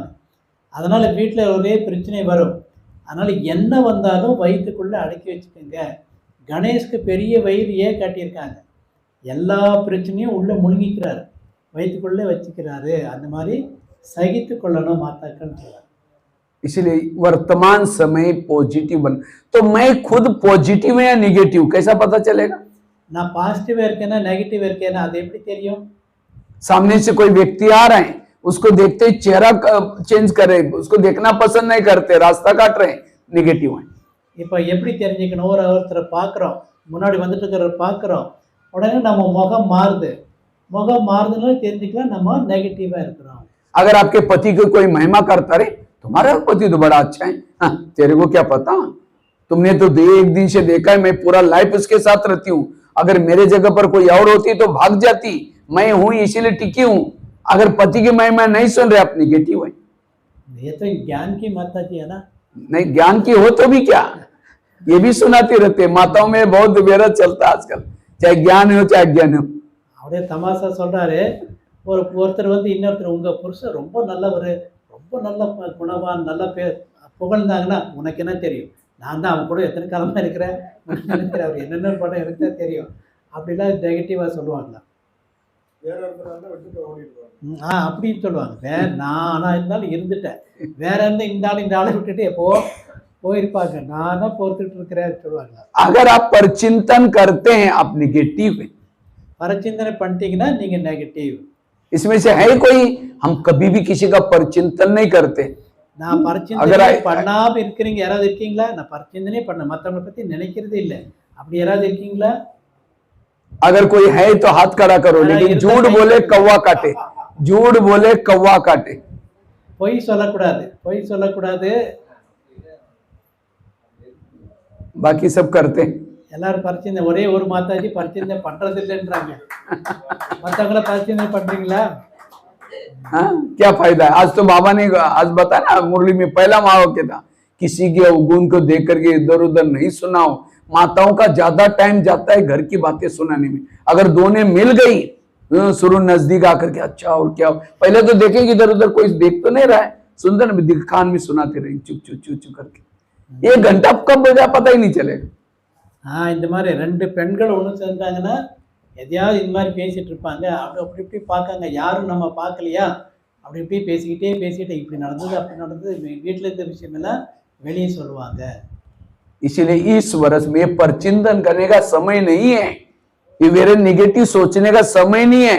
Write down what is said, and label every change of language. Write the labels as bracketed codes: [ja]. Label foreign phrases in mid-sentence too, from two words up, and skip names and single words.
[ta] அதனால் வீட்டில் ஒரே பிரச்சனை வரும். அதனால் என்ன வந்தாலும் வயிற்றுக்குள்ளே அடக்கி வச்சுக்கோங்க. கணேஷ்க்கு பெரிய வயிறு ஏன் காட்டியிருக்காங்க, எல்லா பிரச்சனையும் உள்ளே முழுங்கிக்கிறாரு, வயிற்றுக்குள்ளே வச்சுக்கிறாரு. அந்த மாதிரி சகித்து கொள்ளணும் மாத்தாக்கள் சொல்றாங்க. [hi] इसलिए वर्तमान समय पॉजिटिव बन। तो मैं खुद पॉजिटिव है या निगेटिव कैसा पता चलेगा? [ta] நான் பாசிட்டிவாக இருக்கேன்னா நெகட்டிவாக இருக்கேன்னா அது எப்படி தெரியும்? [hi] सामने से कोई व्यक्ति आ रहे हैं, उसको देखते ही चेहरा चेंज कर रहे, उसको देखना पसंद नहीं करते, रास्ता काट रहे हैं, निगेटिव है। [ta] இப்போ எப்படி தெரிஞ்சுக்கணும்? ஒருத்தரை பார்க்குறோம், முன்னாடி வந்துட்டு இருக்கிற பார்க்குறோம், உடனே நம்ம முகம் மாறுது, முகம் மாறுதுன்னு தெரிஞ்சுக்கலாம் நம்ம நெகட்டிவாக இருக்கிறோம். [hi] अगर आपके पति को कोई महिमा करता रहे, तुम्हारा पति तो बड़ा अच्छा है, हाँ, तेरे को क्या पता, तुमने तो एक दिन से देखा है, मैं पूरा लाइफ उसके साथ रहती हूँ, अगर मेरे जगह पर कोई और होती तो भाग जाती, मैं हूं इसीलिए टिकी हूं। अगर पति की महिमा नहीं सुन रहे, आप निगेटिव है। ये तो ज्ञान की माता जी है ना। नहीं, ज्ञान की हो तो भी क्या, ये भी सुनाती रहते, माताओं में बहुत विरोध चलता आजकल, चाहे ज्ञान हो चाहे अज्ञान हो। [ta] அப்படியே தமாஷா சொல்றாரு, ஒருத்தர் வந்து இன்னொருத்தர், உங்க புருஷன் ரொம்ப நல்லவர், ரொம்ப நல்ல குணவான், நல்ல பேர் புகழ்ந்தாங்கன்னா, உனக்கு என்ன தெரியும், நான் தான் அவன் கூட எத்தனை காலமாக இருக்கிறேன், அவர் என்னென்ன படம் எனக்கு தான் தெரியும், அப்படிலாம் நெகட்டிவாக சொல்லுவாங்களா? அப்படின்னு சொல்லுவாங்க. நான் ஆனால் இருந்தாலும் இருந்துட்டேன், வேற இந்த ஆளை விட்டுட்டு எப்போ போயிருப்பாங்க, நான் தான் பொறுத்துட்டு இருக்கிறேன் சொல்லுவாங்க. [hi] अगर आप परचिंतन करते हैं, आप निगेटिव है। [ta] பரச்சிந்தனை பண்ணிட்டீங்கன்னா நீங்க நெகட்டிவ். [hi] इसमें से है कोई, हम कभी भी किसी का परचिंतन नहीं करते। [ta] நான் பரச்சிந்தனை பண்ணாம இருக்கிறீங்க யாராவது இருக்கீங்களா? நான் பரச்சிந்தனை பண்ண, மற்றவங்களை பத்தி நினைக்கிறதே இல்லை, அப்படி யாராவது இருக்கீங்களா? [hi] अगर कोई है तो हाथ खड़ा करो, लेकिन झूठ बोले कौवा काटे, झूठ बोले कौवा काटे। [ta] பொய் சொல்லக்கூடாது, பொய் சொல்லக்கூடாது. [hi] बाकी सब करते हैं। [ta] எல்லாரும் பரிச்சை, ஒரே ஒரு மாதாஜி பரிச்சை பண்றது இல்லைன்றாங்க, மற்றவங்கள பரிச்சை பண்றீங்களா? [hi] हाँ, क्या फायदा है? आज तो बाबा ने आज बताया ना मुरली में, पहला महावाक्य था, किसी के अवगुण को देख करके इधर उधर नहीं सुनाओ। माताओं का ज्यादा टाइम जाता है घर की बातें सुनाने में। अगर दोनों मिल गई, शुरू नजदीक आकर के अच्छा और क्या, पहले तो देखेंगे इधर उधर कोई देख तो नहीं रहा है, सुंदर कान में सुनाते रहे चुप चुप चुप चुप करके, 1 घंटा कब बजा पता ही नहीं चलेगा। [ta] இந்த மாதிரி 2 பெண்கள் ஒன்று சேர்ந்தாங்கன்னா எதையாவது இந்த மாதிரி பேசிட்டு இருப்பாங்க, அப்படி இப்படி பார்க்காங்க, யாரும் நம்ம பார்க்கலையா, அப்படி இப்படி பேசிக்கிட்டே இப்படி நடந்தது அப்படி நடந்தது, வீட்டில் இருந்த விஷயமெல்லாம் வெளியே சொல்லுவாங்க. [hi] इसीलिए इस वर्ष में परचिंतन करने का समय नहीं है, ये मेरे निगेटिव सोचने का समय नहीं है।